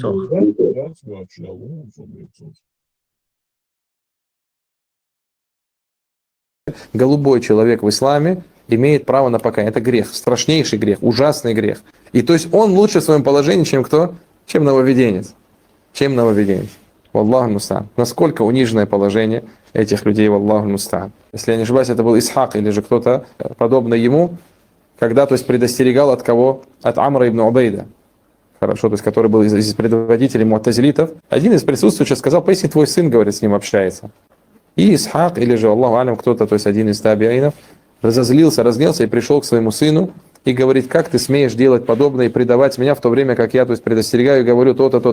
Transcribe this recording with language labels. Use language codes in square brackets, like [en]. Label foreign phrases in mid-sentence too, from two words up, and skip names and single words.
[ru] лицо. Голубой человек в исламе имеет право на покаяние. Это грех, страшнейший грех, ужасный грех. И то есть он лучше в своем положении, чем кто? Чем нововведенец. [ar] والله المستعان. [ru] Насколько униженное положение этих людей, [ar] والله المستعان. [ru] Если я не ошибаюсь, это был Исхак или же кто-то подобный ему, когда, то есть, предостерегал от кого? От Амра ибн Убейда. Хорошо, то есть, который был из предводителей му'тазилитов. Один из присутствующих сказал: поясни, твой сын, говорит, с ним общается. И Исхак, или же, [ar] الله أعلم, [ru] кто-то, то есть один из табиинов, разозлился, разгневался и пришел к своему сыну и говорит: как ты смеешь делать подобное и предавать меня в то время, как я, то есть, предостерегаю и говорю то-то, то-то.